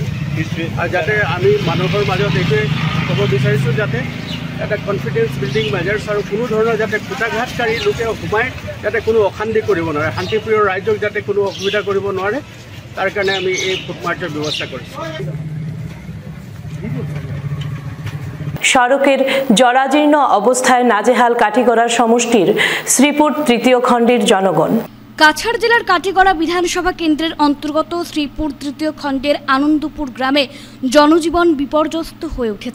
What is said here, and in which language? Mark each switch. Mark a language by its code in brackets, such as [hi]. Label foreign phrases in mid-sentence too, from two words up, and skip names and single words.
[as] আৰু যাতে আমি মানুহৰ মাজত এইটোৱে ক'ব বিচাৰিছোঁ যাতে এটা [en] confidence building measures [as] আৰু কোনো ধৰণৰ যাতে খুটাঘাটকাৰী লোকে সোমাই যাতে কোনো অশান্তি কৰিব নোৱাৰে, শান্তিপ্ৰিয় ৰাইজক যাতে কোনো অসুবিধা কৰিব নোৱাৰে, তাৰ কাৰণে আমি এই [en] foot march [as] ব্যৱস্থা কৰিছোঁ। [bn] সড়কের জরাজীর্ণ অবস্থায় নাজেহাল কাটিগড়া সমষ্টির শ্রীপুর তৃতীয় খণ্ডের জনগণ। কাছাড় জেলার কাটিগড়া বিধানসভা কেন্দ্রের অন্তর্গত শ্রীপুর তৃতীয় খণ্ডের আনন্দপুর গ্রামে জনজীবন বিপর্যস্ত হয়ে উঠেছে।